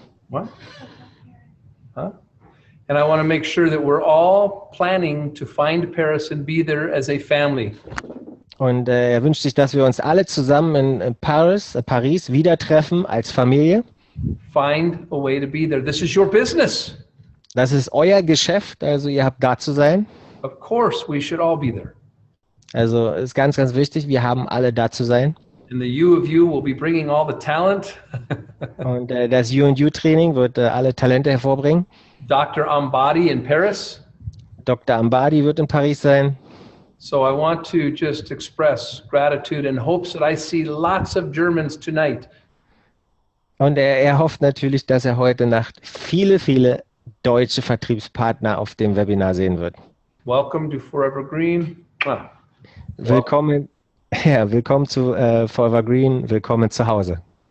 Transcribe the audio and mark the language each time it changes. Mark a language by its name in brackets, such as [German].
[English] What? Huh? And I want to make sure that we're all planning to find Paris and be there as a family. [German] Und er wünscht sich, dass wir uns alle zusammen in Paris wieder treffen als Familie. [English] Find a way to be there. This is your business. [German] Das ist euer Geschäft, also ihr habt da zu sein. [English] Of course, we should all be there. [German] Also ist ganz, ganz wichtig, wir haben alle da zu sein. [English] And the you of you will be bringing all the talent. [German] Und das You-and-You-Training wird alle Talente hervorbringen. [English] Dr. Ambadi in Paris. [German] Dr. Ambadi wird in Paris sein. [English] So I want to just express gratitude in hopes that I see lots of Germans tonight. [German] Und er hofft natürlich, dass er heute Nacht viele, viele deutsche Vertriebspartner auf dem Webinar sehen wird. [English] Welcome to Forever Green. [German] Willkommen, willkommen zu Forever Green, willkommen zu Hause.